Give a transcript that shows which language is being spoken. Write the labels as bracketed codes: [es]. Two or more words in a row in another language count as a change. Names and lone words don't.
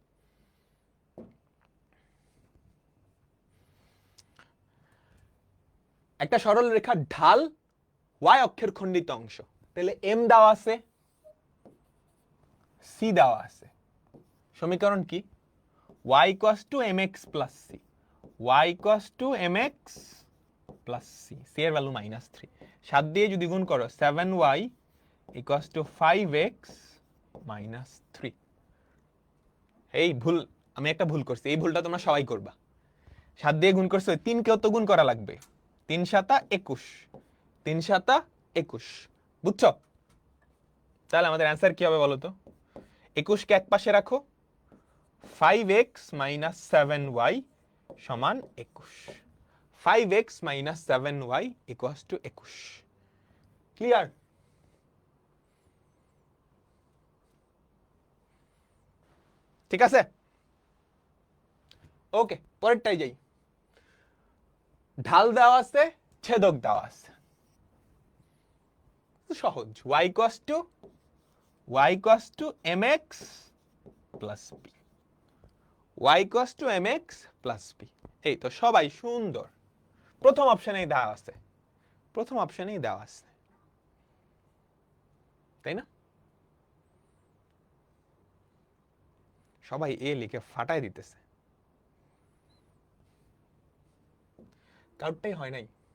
[bn] একটা সরল রেখার ঢাল ওয়াই অক্ষের খণ্ডিত অংশ। তাহলে এম দেওয়া আছে, সি দেওয়া আছে। সমীকরণ কি? y = mx + c, y = mx + c, c এর ভ্যালু -3। 7 দিয়ে যদি গুণ করো 7y = 5x - 3। এই ভুল, আমি একটা ভুল করছি, এই ভুলটা তোমরা সবাই করবা। 7 দিয়ে গুণ করছো, 3 কেও তো গুণ করা লাগবে। 3 × 21, 3 × 21, বুঝছো? তাহলে আমাদের অ্যান্সার কি হবে বলো তো? 21 কে এক পাশে রাখো, 5x - 7y = 21, 5x - 7y = 21। ক্লিয়ার? ঠিক আছে, ওকে। পরেরটাই যাই। ঢাল দেওয়া আছে, ছেদক দেওয়া আছে। সহজ, y = mx + b, y = mx + b। এই তো সবাই সুন্দর। প্রথম অপশনেই দেওয়া আছে, প্রথম অপশনেই দেওয়া আছে, তাই না? সবাই এ লিখে ফাটাই দিতেছে, কাউটাই হয় নাই।